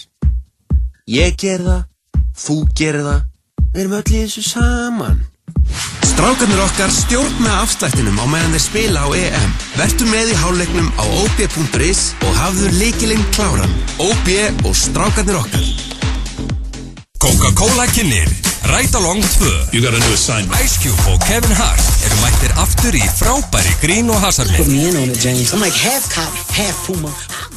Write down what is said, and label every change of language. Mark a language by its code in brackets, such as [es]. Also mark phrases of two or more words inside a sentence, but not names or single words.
[is] Ég ger það, þú ger það, við erum öll í þessu saman. Strákarnir okkar stjórna afslættinum á meðan þeir spila á EM. Vertu með í hálfleiknum á ob.is og hafðu lykilinn kláran. OB og strákarnir okkar. Coca-Cola kynir Right Along 2. [en] You got a new assignment. [is] Ice Cube og Kevin Hart eru mættir aftur í frábæri grín og hasarmynd. [en] Put me in on it, James. I'm like half cop, half Puma.